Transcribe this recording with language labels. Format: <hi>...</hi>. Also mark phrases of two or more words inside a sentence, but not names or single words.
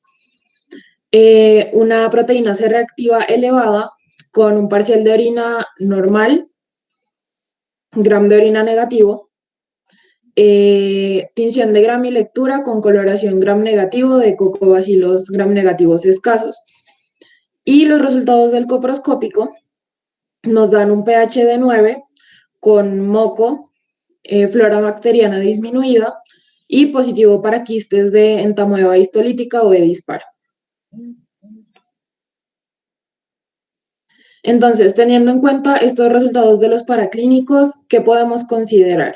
<es>Una proteína C reactiva elevada con un parcial de orina normal, gram de orina negativo, tinción de gram y lectura con coloración gram negativo de cocobacilos gram negativos escasos. Y los resultados del coproscópico nos dan un pH de 9 con moco, flora bacteriana disminuida y positivo para quistes de entamoeba histolítica o E-dispar. Entonces, teniendo en cuenta estos resultados de los paraclínicos, ¿qué podemos considerar?</es>